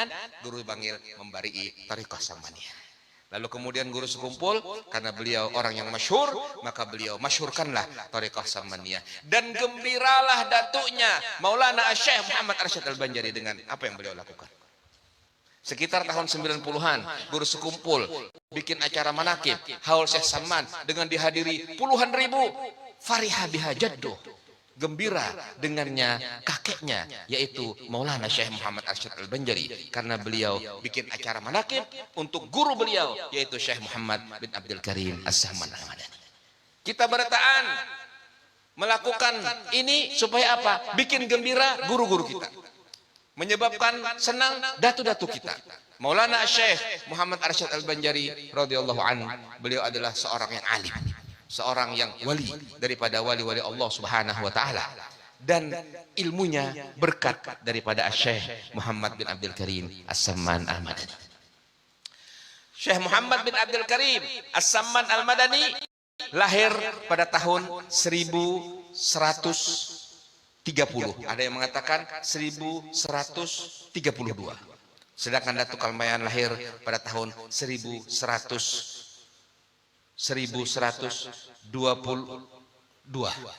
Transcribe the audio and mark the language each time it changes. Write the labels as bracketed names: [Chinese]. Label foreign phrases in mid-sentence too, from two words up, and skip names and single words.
[Indonesian] Guru Bangil membari thariqah Samaniyah. Lalu kemudian guru sekumpul, karena beliau orang yang masyhur, maka beliau masyhurkanlah thariqah Samaniyah. Dan gembiralah datuknya Maulana Syekh Muhammad Arsyad Al-Banjari dengan apa yang beliau lakukan. Sekitar tahun 90-an, guru sekumpul bikin acara manakib haul Syekh Samman dengan dihadiri puluhan ribu. [Arabic] Fariha biha jadduh, [Indonesian] gembira dengannya kakeknya, yaitu Maulana Syekh Muhammad Arsyad Al-Banjari, karena beliau bikin acara manakib untuk guru beliau, yaitu Syekh Muhammad bin Abdul Karim As-Samman Al-Madani. Kita bertaan melakukan ini supaya apa? Bikin gembira guru-guru kita, menyebabkan senang datu-datu kita. Maulana Syekh Muhammad Arsyad Al-Banjari [Arabic] radhiyallahu anhu, [Indonesian] beliau adalah seorang yang alim, seorang yang wali daripada wali-wali Allah [Arabic] Subhanahu wa taala, [Indonesian] dan ilmunya berkat daripada Syekh Muhammad bin Abdul Karim As-Samman Al-Madani. Syekh Muhammad bin Abdul Karim As-Samman Al-Madani lahir pada tahun 1130. Ada yang mengatakan 1132. Sedangkan Datuk Kalampayan lahir pada tahun 1122.